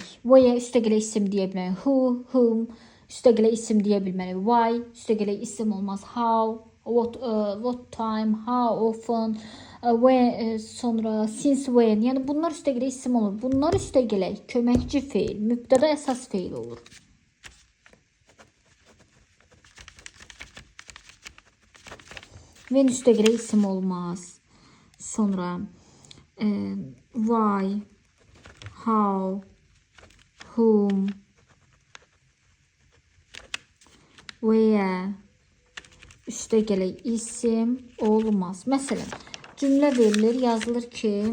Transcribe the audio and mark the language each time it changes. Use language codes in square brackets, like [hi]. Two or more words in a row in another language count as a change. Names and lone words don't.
[en] Where üstəgələ isim deyə bilmərik. Who, whom üstəgələ isim deyə bilmərik. [az] Why üstəgələ isim olmaz. [en] How, what time, how often, when, sonra since when. [az] Yəni bunlar üstəgələ isim olur. Bunlar üstəgələ köməkçi feil, mübtəda əsas feil olur. When üstəgələ isim olmaz. Sonra [en] why, how, whom, where [az] üstəgələ isim olmaz. Məsələn, cümlə verilir, yazılır ki